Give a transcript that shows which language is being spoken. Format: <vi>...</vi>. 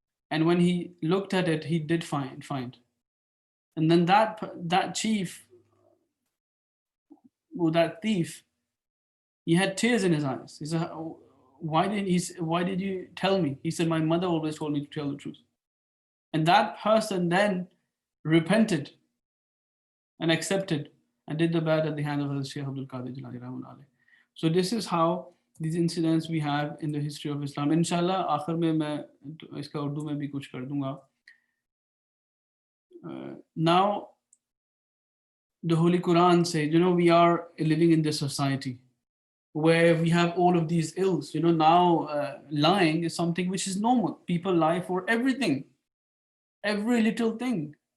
<en>And when he looked at it, he did find. And then that chief, or that thief, he had tears in his eyes. He said, why did you tell me? He said, my mother always told me to tell the truth. And that person then repented and accepted and did the bad at the hand of Shaykh Abdul Qadir Jilani rahimahullah alayhi. So this is how these incidents we have in the history of Islam.</en> <ur>Inshallah, आखिर में मैं इसका उर्दू में भी कुछ कर दूंगा.</ur> <en>Now, the Holy Quran says, we are living in this society where we have all of these ills. Now lying is something which is normal. People lie for everything, every little thing.</en>